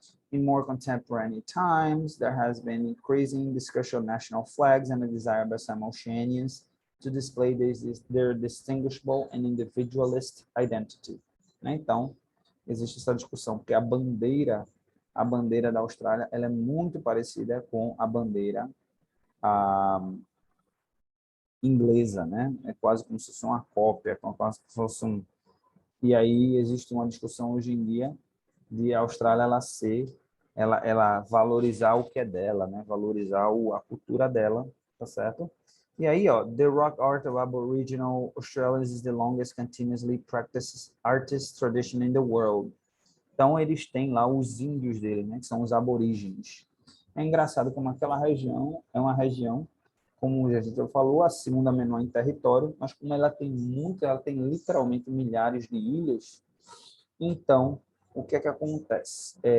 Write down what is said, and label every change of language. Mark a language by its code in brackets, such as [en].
[en] In more contemporary times, there has been increasing discussion of national flags and a desire by some Oceanians to display their distinguishable and individualist identity. [pt] Então, existe essa discussão, porque a bandeira da Austrália, ela é muito parecida com a bandeira inglesa, né? É quase como se fosse uma cópia, como se fosse um... E aí existe uma discussão hoje em dia de a Austrália ela valorizar o que é dela, né? Valorizar a cultura dela, tá certo? E aí, ó, [en] the rock art of Aboriginal Australians is the longest continuously practiced artist tradition in the world. [pt] Então, eles têm lá os índios dele, né? Que são os aborígenes. É engraçado como aquela região é uma região, como a gente falou, a segunda menor em território, mas como ela tem literalmente milhares de ilhas, então, o que é que acontece?